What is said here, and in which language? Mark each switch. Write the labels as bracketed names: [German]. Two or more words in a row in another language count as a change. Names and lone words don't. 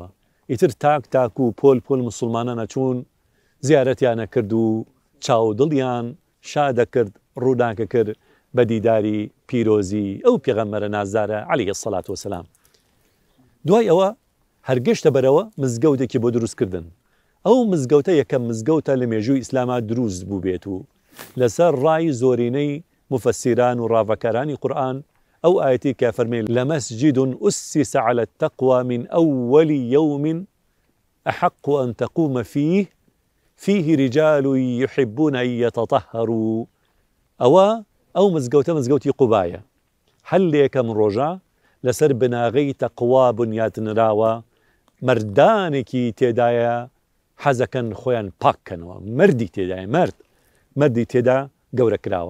[Central Kurdish] ئیتر تاک و پۆل موسڵمانانە چوون، زیارەتیانە کرد و چاو دڵیان شادە کرد، ڕووداکە کرد بە دیداری پیرۆزی ئەو پێغەمبەرە نازدارە [Arabic] عەلەیهی السەڵات وەسەلام. [Central Kurdish] دوای ئەوە هەرگەشتە بەرەوە مزگەوتێکی بۆ دروستکردن. ئەو مزگەوتە یەکەم مزگەوتە لە مێژووی ئیسلامە دروست بوو بێت و لەسەر ڕای زۆرینەی مفەسیران و ڕاوەکارانی قورئان ئەو ئایەتی کە فەرمێ [Arabic] لەمەسجد أسس على التقوى من أول يوم أحق أن تقوم فيه رجال يحبون أن يتطهروا. [Central Kurdish] ئەو مزگەوتی قوبایە، هەلێکە من ڕۆژە لەسەر بناغەی تەقوا بنیاتنراوە، مەردانێکی تێدایە حەزەکەن خۆیان پاککەنەوە، مەردی تێدا گەورە کراوە.